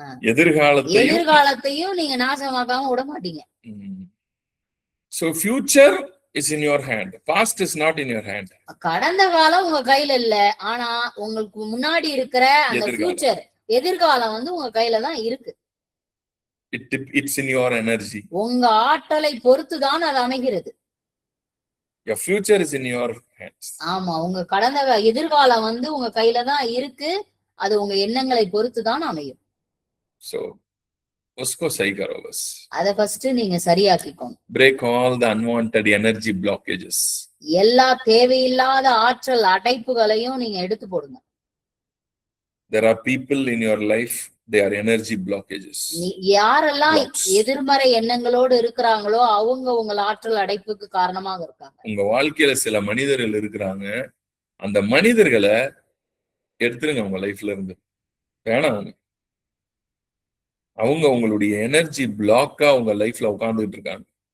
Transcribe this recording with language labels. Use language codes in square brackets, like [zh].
[ta] எதிர்காலத்தையும் நீங்க நாசமாக்காம விட மாட்டீங்க. [en] So future is in your hand, past is not in your hand. [ta] கடந்த காலம் உங்க கையில இல்ல, ஆனா உங்களுக்கு முன்னாடி இருக்கிற அந்த ஃபியூச்சர் எதிர்காலம் வந்து உங்க கையில தான் இருக்கு. [en] It's in your energy. [ta] உங்க ஆற்றலை பொறுத்துதான் அது அமைகிறது. [en] Your future is in your hands. [ta] ஆமா, உங்க எதிர்காலம் வந்து உங்க கையில தான் இருக்கு. அது உங்க எண்ணங்களை பொறுத்துதான் அமையும். [hi] So usko sahi karo bas. [ta] அத ஃபர்ஸ்ட் நீங்க சரியாக்கிக்கோங்க. [en] Break all the unwanted energy blockages. [ta] எல்லா தேவையில்லாத ஆற்றல் அடைப்புகளையும் நீங்க எடுத்து போடுங்க. [en] There are people in your life, they are energy blockages. [ta] யாரெல்லாம் [en] Blocks. [ta] எதிர்மறை எண்ணங்களோடு இருக்கிறாங்களோ அவங்க உங்கள் ஆற்றல் அடைப்புக்கு காரணமாக இருக்காங்க. உங்க வாழ்க்கையில சில மனிதர்கள் இருக்கிறாங்க, அந்த மனிதர்களை எடுத்துருங்க உங்க லைஃப்ல இருந்து. வேணாம், அவங்க உங்களுடைய எனர்ஜி பிளாக்கா உங்க லைஃப்ல உட்கார்ந்துட்டு இருக்காங்க.